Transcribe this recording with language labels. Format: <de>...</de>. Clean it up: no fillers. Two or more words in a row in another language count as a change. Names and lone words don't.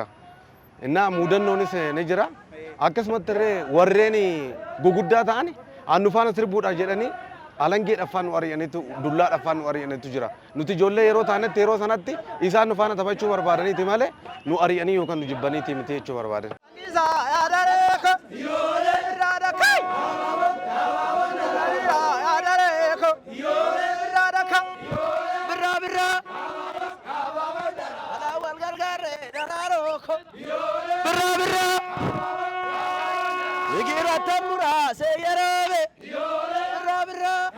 <om>Innaa muudannoonis ni jira akkasumatti illee warreen guguddaa ta'an annu faana sirbuudha jedhanii alangeedhaffaan nu ari'aniitu dullaadhaffaan nu ari'aniitu jira nuti ijoollee yeroo taanetti yeroo sanatti isaan nu faana taphachuu barbaadaniiti malee nu ari'anii yookaan nu jibbaniiti miti jechuu barbaadan. birra birra igira tamura se yerobe birra birra</om>